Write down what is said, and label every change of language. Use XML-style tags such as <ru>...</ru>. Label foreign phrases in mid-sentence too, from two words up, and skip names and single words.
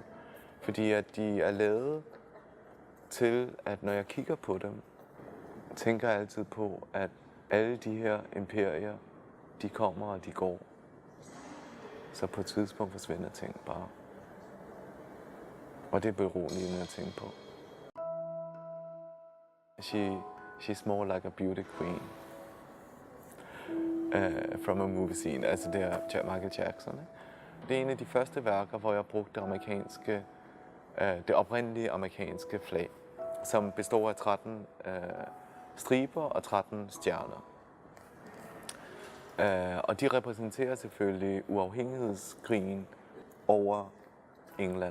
<da>Fordi at de er lavet til, at når jeg kigger på dem, tænker jeg altid på, at alle de her imperier de kommer og de går. Så på et tidspunkt forsvinder ting bare. Og det er beroligende at tænke på.</da> <en>She's more like a beauty queen from a movie scene.</en> <da>Altså det er Michael Jackson. Ikke? Det er en af de første værker, hvor jeg brugte det oprindelige amerikanske flag, som består af 13 striber og 13 stjerner. Og de repræsenterer selvfølgelig uafhængighedskrigen over England.</da>